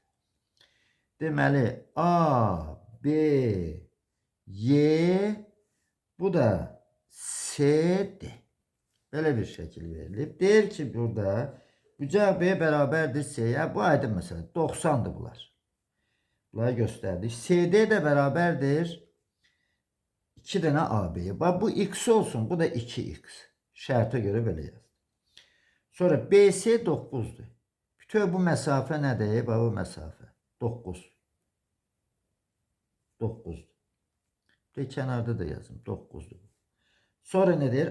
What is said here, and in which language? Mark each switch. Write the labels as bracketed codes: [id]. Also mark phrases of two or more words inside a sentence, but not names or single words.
[az] Deməli A, B, Y, bu da CD. [tr] Böyle bir şekil verilip. [az] Deyir ki burada bucaq B bərabərdir C-yə. Bu aydın mesela 90'dır bunlar. [tr] Bunları gösterdik. [az] CD de bərabərdir 2 dənə AB-yə. [tr] Bak bu X olsun. Bu da 2X. Şərtə göre böyle yaz. [az] Sonra BC 9'dur. Bütün bu mesafe nədir? [tr] Bak bu mesafe 9. 9'dur. Bir kenarda da yazın. 9'dur. Sonra nedir?